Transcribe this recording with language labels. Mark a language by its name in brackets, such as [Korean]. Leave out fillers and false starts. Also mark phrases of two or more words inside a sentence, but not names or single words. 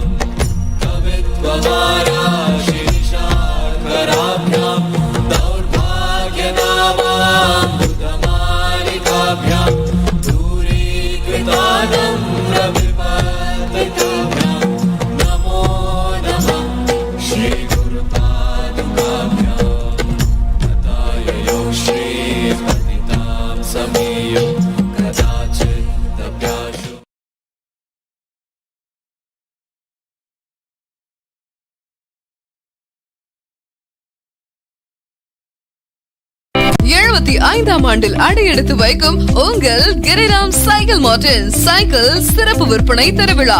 [Sanskrit] कवित्ववाराशिरीशार्कराभ्यां दौर्भाग्यनामाम्बुधमालिकाभ्यां दूरीकृतानम्रविपत्तिताभ्यां नमो नमः श्रीगुरुपादुकाभ्यां तथाययो श्रीपतितां समीयो कदाचिदभ्याशु [Tamil] ஐந்தாம் ஆண்டில் அடியெடுத்து வைக்கும் உங்கள் கிரிராம் சைக்கிள் மார்ட்டின் சைக்கிள் சிறப்பு விற்பனை திருவிழா.